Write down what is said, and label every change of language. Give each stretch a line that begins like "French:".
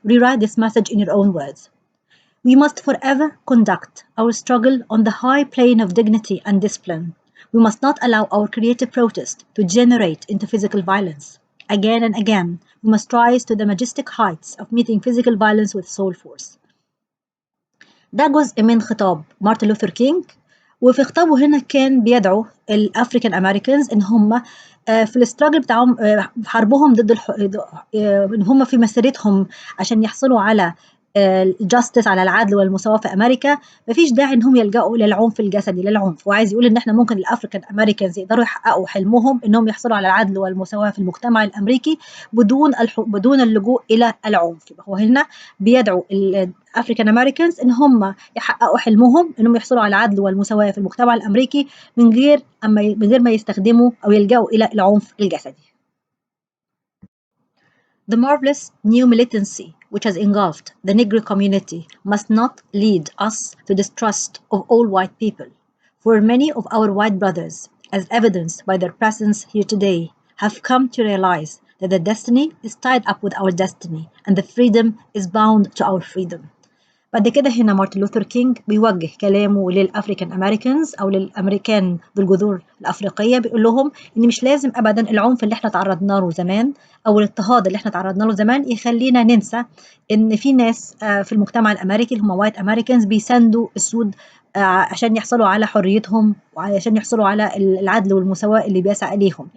English: Rewrite this message in your own words. We must forever conduct our struggle on the high plane of dignity and discipline. We must not allow our creative protest to degenerate into physical violence. Again and again, we must rise to the majestic heights of meeting physical violence with soul force.
Arabic: ده جزء من خطاب مارتن لوثر كينج، وفي خطابه هنا كان بيدعو الافريكان امريكانز ان هم في الاستراجل بتاعهم، في حربهم ضد ان هم في مسيرتهم عشان يحصلوا على الجاستس، على العدل والمساواة في أمريكا، مفيش داعي إنهم يلجأوا للعنف الجسدي، للعنف. وعايز يقول إن إحنا ممكن الأفريكان أمريكانز يقدروا يحققوا حلمهم إنهم يحصلوا على العدل والمساواة في المجتمع الأمريكي بدون اللجوء إلى العنف. يبقى هو هنا بيدعو الأفريكان أمريكانز إن هم يحققوا حلمهم إنهم يحصلوا على العدل والمساواة في المجتمع الأمريكي من غير ما يستخدموا أو يلجأوا إلى العنف الجسدي.
English: The marvelous new militancy which has engulfed the Negro community must not lead us to distrust of all white people, for many of our white brothers, as evidenced by their presence here today, have come to realize that the destiny is tied up with our destiny and the freedom is bound to our freedom.
Arabic: بعد كده هنا مارتن لوثر كينج بيوجه كلامه للأفريكان أمريكانز أو للأمريكان بالجذور الأفريقية، بيقول لهم إن مش لازم أبدا العنف اللي احنا تعرضنا له زمان أو الاضطهاد اللي احنا تعرضنا له زمان يخلينا ننسى إن في ناس في المجتمع الأمريكي اللي هم وايت أمريكانز بيساندوا السود عشان يحصلوا على حريتهم وعشان يحصلوا على العدل والمساواة اللي بيسعى إليهم.